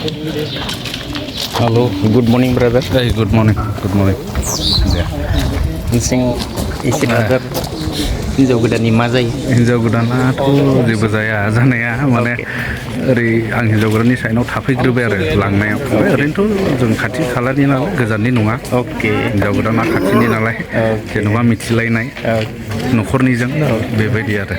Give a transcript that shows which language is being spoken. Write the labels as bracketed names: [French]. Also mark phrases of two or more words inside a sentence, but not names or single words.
[English] Halo, good morning brother. Hey, good morning. Good morning. Sing brother [Bodo] हिन्जाव गोदाननि मा जायो? हिन्जाव गोदानाथ' जेबो जाया जानाया माने ओरै आं हिन्जाव गोदाननि साइडआव थाफैग्रोबाय आरो लांनायाव ओरैनोथ' जों खाथि खालानि नालाय गोजाननि नङा हिन्जाव गोदाना खाथिनि नालाय जेन'बा मिथिलायनाय न'खरनिजों बेबायदि आरो